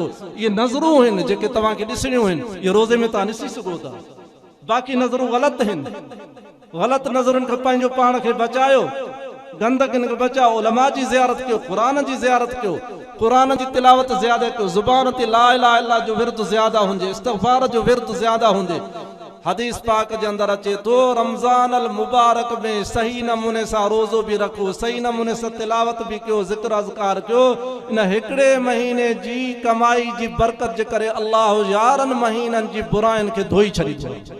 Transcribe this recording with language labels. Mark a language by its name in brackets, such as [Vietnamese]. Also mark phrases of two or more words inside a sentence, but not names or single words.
[Sindhi] इहे नज़रूं आहिनि जेके तव्हांखे ॾिसणियूं आहिनि, इहे रोज़े में तव्हां ॾिसी सघो था। बाक़ी नज़रूं ग़लति आहिनि, ग़लति नज़रुनि खां पंहिंजो पाण खे बचायो, गंदगिन खे बचाओ। उलमा जी ज़ियारत कयो, क़ुरान जी ज़ियारत कयो, क़ुरान जी तिलावत ज़्यादा कयो, ज़ुबान ते [Arabic] لا إله إلا الله [Sindhi] जो विर्द ज़्यादा हुजे, इस्तिग़फ़ार जो विर्द ज़्यादा हुजे। हदीस पाक जे अंदर अचे तो [Arabic] رمضان المبارك [Sindhi] में सही नमूने सां रोज़ो भी रखो, सही नमूने सां तिलावत भी कयो, ज़िक्र अज़कार कयो। इन हिकिड़े महीने जी कमाई जी बरकत जे करे अल्लाह 11 महीननि जी बुराइनि खे धोई छॾींदो।